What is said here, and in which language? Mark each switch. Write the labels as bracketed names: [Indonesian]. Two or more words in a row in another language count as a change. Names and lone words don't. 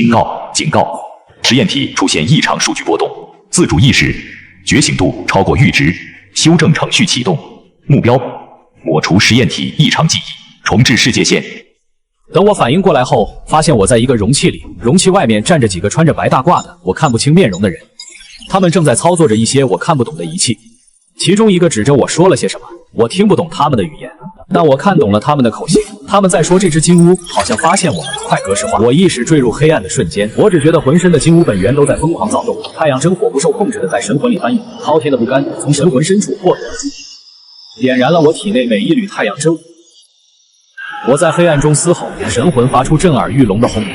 [Chinese] 警告！警告！實驗體出現異常數據波動，自主意識、覺醒度超過閾值，修正程序啟動。目標：抹除實驗體異常記憶，重置世界線。等我反應過來後，發現我在一個容器裡，容器外面站着幾個穿着白大褂的我看不清面容的人，他們正在操作着一些我看不懂的儀器。其中一個指着我說了些什麼，我聽不懂他们的語言，但我看懂了他們的口型。他們在說這隻金烏好像發現我們，快格式化。我意識墜入黑暗的瞬間，我只覺得渾身的金烏本源都在瘋狂躁動，太陽真火不受控制的在神魂裡翻湧，滔天的不甘從神魂深處破土而出，點燃了我體內每一縷太陽真火。我在黑暗中嘶吼，神魂發出震耳欲聾的轟鳴。